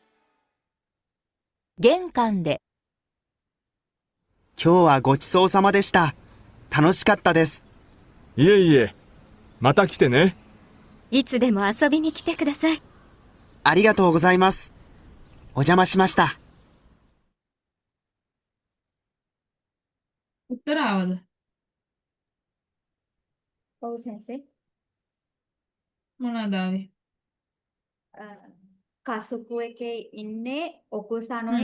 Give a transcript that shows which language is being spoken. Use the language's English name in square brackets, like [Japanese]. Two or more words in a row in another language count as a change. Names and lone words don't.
[Japanese] 玄関で。今日はごちそうさまでした。楽しかったです。いえいえ、また来てね。いつでも遊びに来てください。ありがとうございます。お邪魔しました。 [Sinhala] උත්තර ආවද? ඔව් සෙන්සේ. මොනවද ආවේ? කසුපු එකේ ඉන්නේ ඔකුසනොයි